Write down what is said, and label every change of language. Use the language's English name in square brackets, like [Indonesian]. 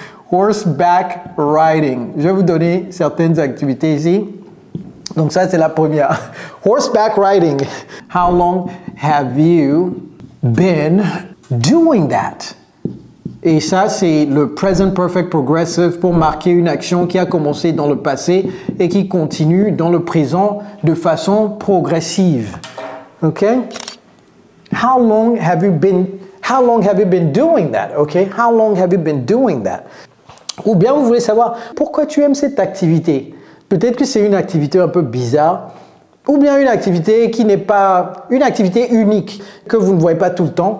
[French] Horseback riding. Je vais vous donner certaines activités ici. Donc ça, c'est la première. [English] Horseback riding. How long have you been doing that? [French] Et ça, c'est le present perfect progressive pour marquer une action qui a commencé dans le passé et qui continue dans le présent de façon progressive. Okay? [English] How long have you been doing that? Okay? How long have you been doing that? [French] Ou bien vous voulez savoir pourquoi tu aimes cette activité? Peut-être que c'est une activité un peu bizarre, ou bien une activité qui n'est pas une activité unique, que vous ne voyez pas tout le temps.